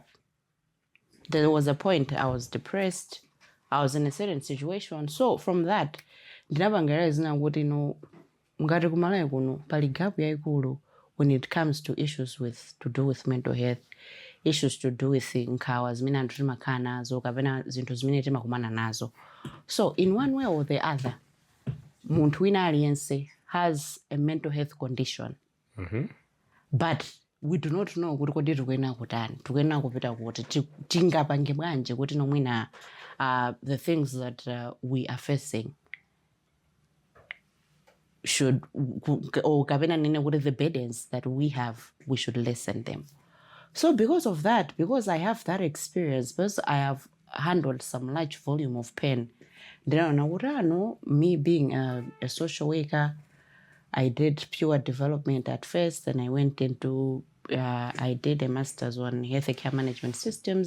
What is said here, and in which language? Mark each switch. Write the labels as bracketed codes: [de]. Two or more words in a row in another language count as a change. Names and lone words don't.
[en] There was a point I was depressed. I was in a certain situation. So from that, when it comes to issues to do with mental health, issues to do with [ny] nkhawa zimene anthu timakhala nazo kapena zinthu zimene timakumana nazo. [en] So in one way or the other, [ny] munthu wina aliyense [en] has a mental health condition. But we do not know [ny] kuti kodi tikuyena kutani, tikuyena kupita kuti tingapange bwanje kuti nomwina [en] the things that we are facing should, or the burdens that we have, we should lessen them. So because of that, because I have that experience, because I have handled some large volume of pain, then me being a social worker, I did pure development at first, and I went into, I did a master's on health care management systems.